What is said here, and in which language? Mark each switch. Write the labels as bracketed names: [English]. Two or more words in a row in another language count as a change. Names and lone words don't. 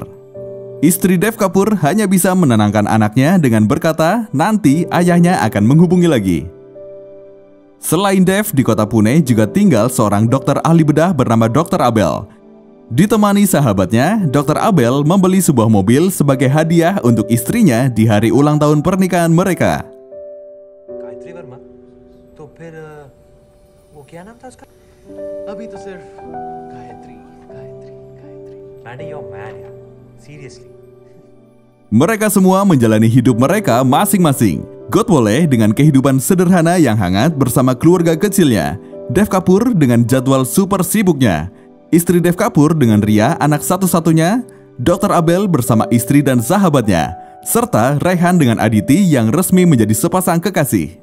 [Indonesian] Istri Dev Kapoor hanya bisa menenangkan anaknya dengan berkata nanti ayahnya akan menghubungi lagi. Selain Dev, di kota Pune juga tinggal seorang dokter ahli bedah bernama Dr. Abel. Ditemani sahabatnya, Dr. Abel membeli sebuah mobil sebagai hadiah untuk istrinya di hari ulang tahun pernikahan mereka. [Hindi] गायत्री वर्मा, तो फिर वो क्या नाम था उसका? अभी तो सिर्फ गायत्री. [English] Mandy, you're mad यार. Seriously. [Indonesian] Mereka semua menjalani hidup mereka masing-masing. Godbole dengan kehidupan sederhana yang hangat bersama keluarga kecilnya. Dev Kapoor dengan jadwal super sibuknya. Istri Dev Kapoor dengan Ria, anak satu-satunya. Dr. Abel bersama istri dan sahabatnya. Serta Rehan dengan Aditi yang resmi menjadi sepasang kekasih.